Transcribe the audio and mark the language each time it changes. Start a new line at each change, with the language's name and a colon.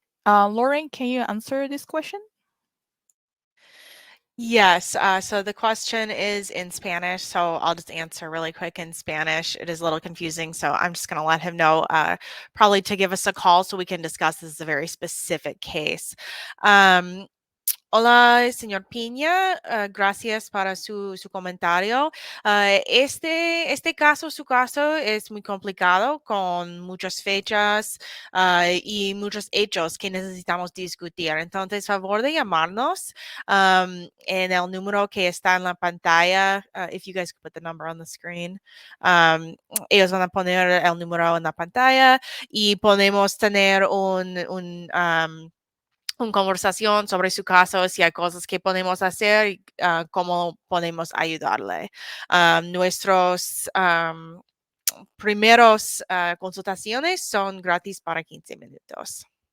English: Lauren, can you answer this question? Yes, so the question is in Spanish, so I'll just answer really quick in Spanish. It is a little confusing, so I'm just going to let him know probably to give us a call so we can discuss. This is a very specific case.
Spanish: Hola, señor Piña, gracias para su comentario. Este caso, su caso es muy complicado con muchas fechas y muchos hechos que necesitamos discutir. Entonces, favor de llamarnos en el número que está en la pantalla.
English: If you guys could put the number on the screen.
Spanish: Ellos van a poner el número en la pantalla y podemos tener una conversación sobre su caso, si hay cosas que podemos hacer y cómo podemos ayudarle. Nuestros primeros consultaciones son gratis para 15 minutos.